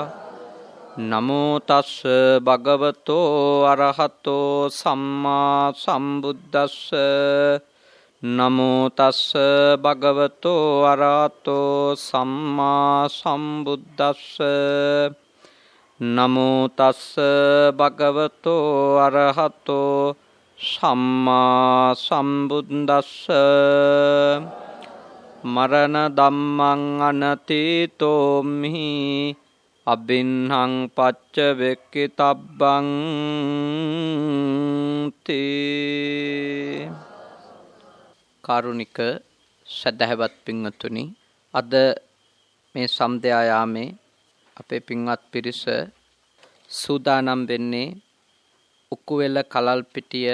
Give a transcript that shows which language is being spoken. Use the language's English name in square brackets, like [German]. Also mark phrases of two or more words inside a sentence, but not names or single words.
[Pali] නමෝ තස් භගවතෝ අරහතෝ සම්මා සම්බුද්දස්ස. නමෝ තස් භගවතෝ අරහතෝ සම්මා සම්බුද්දස්ස. නමෝ තස් භගවතෝ අරහතෝ සම්මා සම්බුද්දස්ස. මරණ ධම්මං අනතීතෝමි අබින්හං පච්ච වෙක්කිතබ්බං තේ. [Sinhala] කාරුණික සදහවත් පින්වතුනි, අද මේ සම්ධ්‍යා යාමේ අපේ පින්වත් පිරිස සූදානම් වෙන්නේ උකුවෙල කලල්පිටිය